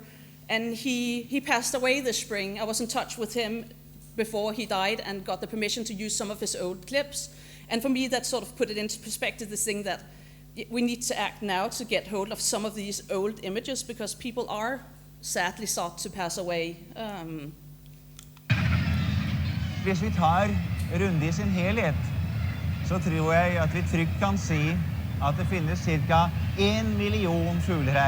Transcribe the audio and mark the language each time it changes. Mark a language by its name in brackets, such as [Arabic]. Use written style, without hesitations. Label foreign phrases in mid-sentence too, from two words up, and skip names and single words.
[English] And he passed away this spring. I was in touch with him before he died and got the permission to use some of his old clips. And for me, that sort of put it into perspective, this thing that we need to act now to get hold of some of these old images, because people are sadly sought to pass away. [Norwegian] Hvis vi tar runde i sin helhet, så tror jeg at vi trygt kan si at det finnes ca. 1 million fugler her.